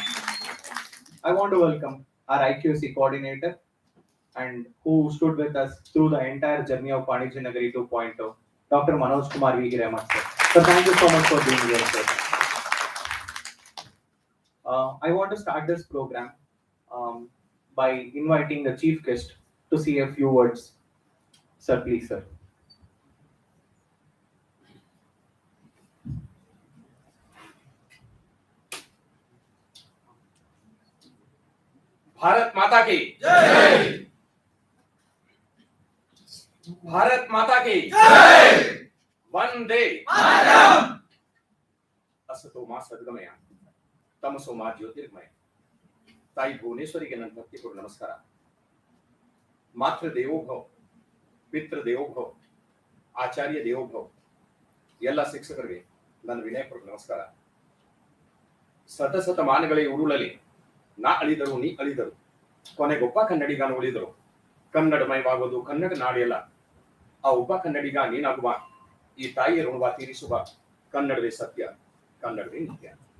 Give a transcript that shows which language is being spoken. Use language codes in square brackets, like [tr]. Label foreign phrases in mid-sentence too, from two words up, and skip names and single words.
[en] I want to welcome our IQC coordinator and who stood with us through the entire journey of Vaanijya Nagari 2.0, Dr. Manoj Kumar V. Ramat, sir. So thank you so much for being here, sir. I want to start this program by inviting the chief guest to say a few words. Sir, please, sir. [hi] भारत माता की जय। भारत माता की जय। वंदे मातरम। [sa] असतो मा सद्गमय तमसो मा ज्योतिर्गमय। [kn] ताई भुवनेश्वरी के ನನ್ನ ಭಕ್ತಿಪೂರ್ಣ ನಮಸ್ಕಾರ. [sa] ಮಾತೃ ದೇವೋ ಭವ, ಪಿತೃ ದೇವೋ ಭವ, ಆಚಾರ್ಯ ದೇವೋ ಭವ. [kn] ಎಲ್ಲ ಶಿಕ್ಷಕರಿಗೆ ನನ್ನ ವಿನಯಪೂರ್ವಕ ನಮಸ್ಕಾರ. ಶತಶತಮಾನಗಳೇ ಉರುಳಲಿ ನಾ ಅಳಿದರು ನೀ ಅಳಿದರು, ಕೊನೆಗೊಬ್ಬ ಕನ್ನಡಿಗನು ಉಳಿದರು. ಕನ್ನಡಮಯವಾಗುವುದು ಕನ್ನಡ ನಾಡಿಯಲ್ಲ, ಆ ಒಬ್ಬ ಕನ್ನಡಿಗ ನೀನಾಗುವ. ಈ ತಾಯಿಯ ಋಣವ ತೀರಿಸುವ. ಕನ್ನಡವೇ ಸತ್ಯ, ಕನ್ನಡವೇ ನಿತ್ಯ.